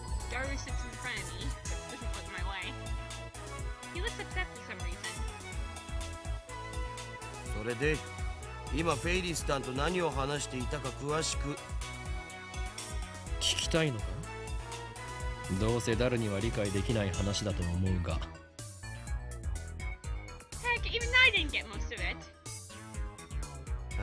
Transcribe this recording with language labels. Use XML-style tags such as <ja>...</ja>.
<en>Daru sits in front of me, but doesn't look my way. He looks upset for some reason.</en> <ja>それで今フェイリスタンと何を話していたか詳しく聞きたいのか？どうせダルには理解できない話だと思うが。</ja> <en>Heck, even I didn't get most of it.</en>